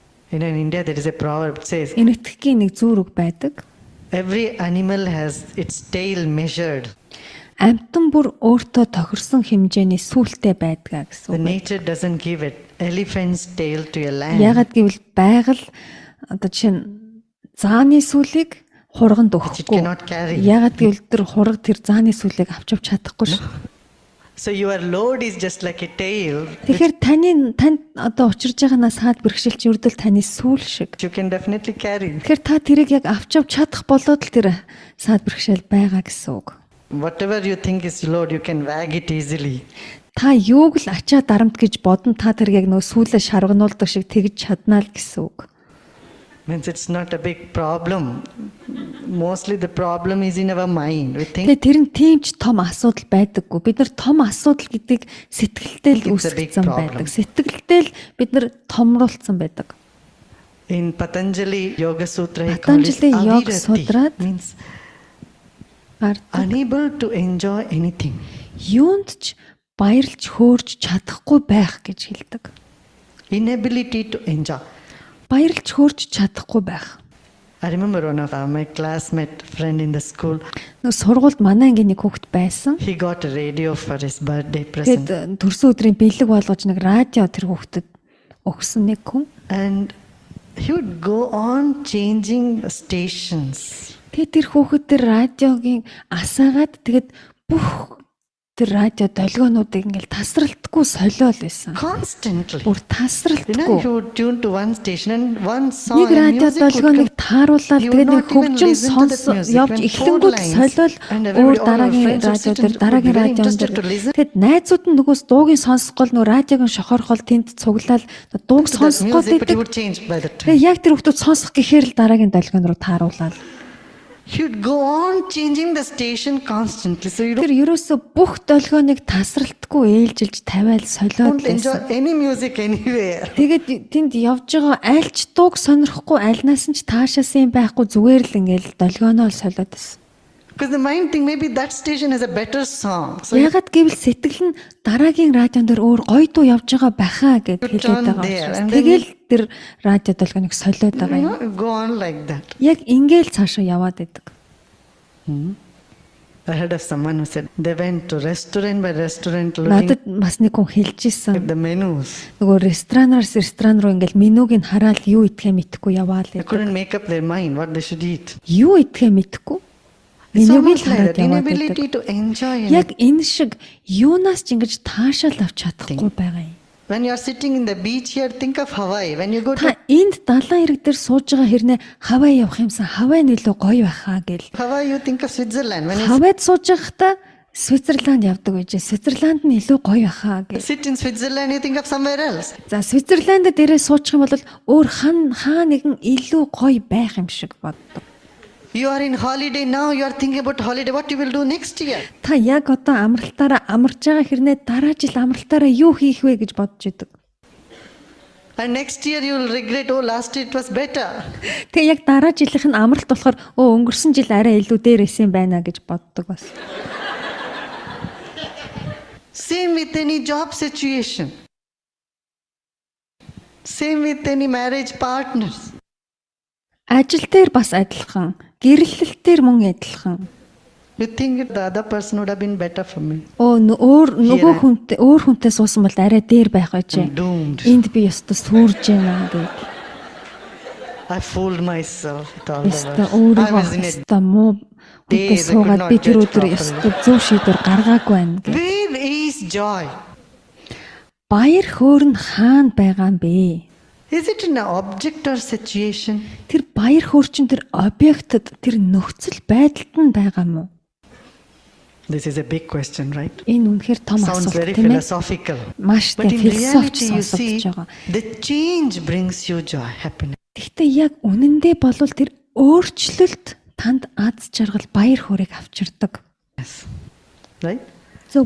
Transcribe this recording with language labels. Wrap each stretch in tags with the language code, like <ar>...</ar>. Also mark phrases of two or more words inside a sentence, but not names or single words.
<en>In India there is a proverb says</en> <mn>Энэтхэгийн нэг зүүр үг байдаг.</mn> <en>every animal has its tail measured.</en> <mn>Амьтан бүр өөртөө тохирсон хэмжээний сүултээ байдгаа гэсэн</mn> <en>The</en> <mn>үг.</mn> <en>nature doesn't give it elephant's tail to a lamb.</en> <mn>Ягаад гэвэл байгаль одоо жишээ нь зааны сүлийг хурганд</mn> <en>Which it</en> <mn>өгөхгүй.</mn> <en>cannot carry.</en> <mn>Ягаад гэвэл тэр хураг тэр зааны сүлийг авч чадахгүй шүү.</mn> <en>So your load is just like a tail.</en> <mn>Тэгэхээр танд одоо учирж байгаа саад бэрхшээлч үрдэл таны сүүл шиг.</mn> <en>You can definitely carry.</en> <mn>Тэгэхээр та тэрийг яг авч чадах болоод л тэр саад бэрхшээл байгаа гэсэн үг.</mn> <en>Whatever you think is load, you can wag it easily.</en> <mn>Та юуг л ачаа дарамт гэж бодон та тэр яг нөө сүүлээ шаргануулдаг шиг тэгж чаднаа л гэсэн үг.</mn> <en>Means it's not a big problem. Mostly the problem is in our mind. We think</en> <mn>Тэгээ тэр нь тийм ч том асуудал байдаггүй. Бид нар том асуудал гэдгийг сэтгэлдээ л</mn> <en>It's a big</en> <mn>үүсгэсэн</mn> <en>problem.</en> <mn>байдаг. Сэтгэлдээ л бид нар томруулсан байдаг.</mn> <en>in Patanjali Yoga Sutra, he called it</en> <mn>Patanjali Yoga</mn> <en>avirati,</en> <mn>Sutrad</mn> <en>means</en> <mn>Гардаг.</mn> <en>unable to enjoy anything.</en> <mn>Юунд ч баярлж хөөрж чадахгүй байх гэж хэлдэг.</mn> <en>Inability to enjoy.</en> <mn>Баярлж хөөрж чадахгүй байх.</mn> <en>I remember one of my classmate friend in the school.</en> <mn>Нөө сургуульд манай ангийн нэг хүүхэд байсан.</mn> <en>He got a radio for his birthday present.</en> <mn>Тэгэд төрсөн өдрийн бэлэг болгож нэг радио тэр хүүхдэд өгсөн нэг хүн.</mn> <en>And he would go on changing stations.</en> <mn>Тэгээд тэр хүүхэд тэр радиогийн асаагаад тэгэд бүх тэр радио долгионуудыг ингээл тасралтгүй солиол байсан.</mn> <en>Constantly.</en> <mn>Бүр</mn> <en>You know, he</en> <mn>тасралтгүй.</mn> <en>would tune to one station and one song</en> <mn>Нэг</mn> <en>and</en> <mn>радио</mn> <en>music would</en> <mn>долгионыг</mn> <en>come.</en> <mn>тааруулаад</mn> <en>You</en> <mn>тэгээд</mn> <en>would</en> <mn>нэг</mn> <en>not even</en> <mn>хөгжим</mn> <en>listen to that</en> <mn>сонс</mn> <en>music.</en> <mn>явж</mn> <en>When</en> <mn>эхлэнгүүд</mn> <en>four lines</en> <mn>солиол</mn> <en>and</en> <mn>өөр</mn> <en>everybody, all our</en> <mn>дараагийн</mn> <en>friends would</en> <mn>радио</mn> <en>sit</en> <mn>дээр</mn> <en>and would</en> <mn>дараагийн</mn> <en>be very</en> <mn>радион</mn> <en>interested</en> <mn>дээр</mn> <en>to listen.</en> <mn>тэгэд найзууд нь нөгөөс дуугийн сонсгол нөө радиогийн шохорхол тэнд цуглаад дууг</mn> <en>To that</en> <mn>сонсгол</mn> <en>music, but he</en> <mn>гэдэг.</mn> <en>would change by the time.</en> <mn>Тэгээ яг тэр хүмүүс сонсох гэхээр л дараагийн долгион руу тааруулаад.</mn> <en>He would go on changing the station constantly. So you</en> <mn>Тэр ерөөсө бүх долгионыг тасралтгүй ээлжилж тавиал солиод</mn> <en>don't enjoy</en> <mn>байсан.</mn> <en>any music anywhere.</en> <mn>Тэгээд тэнд явж байгаа аль ч дууг сонирхгүй альнаас нь ч таашаасан юм байхгүй зүгээр л ингээл долгионоо л солиод байсан.</mn> <en>Because the mind think maybe that station has a better song. So you</en> <mn>Ягаад гэвэл сэтгэл нь дараагийн радион дээр өөр гоё дуу явж байгаа бахаа гэд</mn> <en>You</en> <mn>хэлээд</mn> <en>turn</en> <mn>байгаа</mn> <en>there,</en> <mn>учраас.</mn> <en>and then</en> <mn>Тэгэл тэр радио долгионыг солиод байгаа юм.</mn> <en>go on like that.</en> <mn>Яг ингээл цаашаа яваад идэг.</mn> <en>I heard of someone who said they went to restaurant by restaurant looking</en> <mn>Надад бас нэг хүн хэлжсэн.</mn> <en>at the menus.</en> <mn>Нөгөө ресторанаас ресторан руу ингээл менюг нь хараад юу идэхээ мэдэхгүй яваал</mn> <en>They</en> <mn>идэг.</mn> <en>couldn't make up their mind what they should eat.</en> <mn>Юу идэхээ мэдэхгүй.</mn> <en>It's</en> <mn>Менюг</mn> <en>almost</en> <mn>л</mn> <en>like</en> <mn>хараад</mn> <en>that.</en> <mn>яваад идэг.</mn> <en>Inability to enjoy</en> <mn>Яг</mn> <en>anything.</en> <mn>энэ шиг юунаас ч ингэж таашаал авч чадахгүй байгаа юм.</mn> <en>When you are sitting in the beach here, think of Hawaii. When you go</en> <mn>Та</mn> <en>to</en> <mn>энд далайн ирэг дээр сууж байгаа хэрнээ Хавай явах юмсан Хавай нэлээ гоё байхаа гэл.</mn> <en>Hawaii, you think of Switzerland. When you</en> <mn>Хавайд сууж байхдаа Свитзерланд явдаг байж. Свитзерланд нь илүү гоё байхаа гэл.</mn> <en>sit in Switzerland, you think of somewhere else.</en> <mn>За Свитзерланд дээрээ суучих юм бол өөр хаа нэгэн илүү гоё байх юм шиг боддог.</mn> <en>You are in holiday now, you are thinking about holiday, what you will do next year.</en> <mn>Та яг одоо амралтаараа амарч байгаа хэрнээ дараа жил амралтаараа юу хийх вэ гэж бодож идэг.</mn> <en>And next year you will regret, oh, last year it was better.</en> <mn>Тэгээ яг дараа жилийнх нь амралт болохоор өнгөрсөн жил арай илүү дээр исэн байна гэж боддог бас.</mn> <en>Same with any job situation. Same with any marriage partners.</en> <mn>Ажил дээр бас адилхан, гэрлэлт дээр мөн адилхан.</mn> <en>You think the other person would have been better for me.</en> <mn>Нөгөө хүнтэй суусан бол арай дээр байх байжээ.</mn> <en>I'm doomed.</en> <mn>Энд би ёстой сүрж байна гэх.</mn> <en>I fooled myself with all the</en> <mn>Ёстой</mn> <en>words. I was in</en> <mn>өөрийгөө</mn> <en>a</en> <mn>ёстой муу хүнтэй суугаад би тэр өдөр ёстой зөв шийдвэр гаргаагүй байна гэх.</mn> <en>Where is joy?</en> <mn>Баяр хөөр нь хаана байгаа юм бэ?</mn> <en>Is it in an object or situation?</en> <mn>Тэр баяр хөөр чинь тэр объектд тэр нөхцөл байдалд нь байгаа мó?</mn> <en>This is a big question, right?</en> <mn>Энэ үнэхээр том</mn> <en>Sounds</en> <mn>асуулт</mn> <en>very</en> <mn>тийм ээ.</mn> <en>philosophical.</en> <mn>Маш</mn> <en>But</en> <mn>тийм</mn> <en>in reality,</en> <mn>философич</mn> <en>you see,</en> <mn>сонсогдож байгаа.</mn> <en>the change brings you joy, happiness.</en> <mn>Гэхдээ яг үнэндээ болвол тэр өөрчлөлт танд аз жаргал баяр хөөргийг авчирдаг.</mn> <en>Right?</en> <mn>Зөв</mn>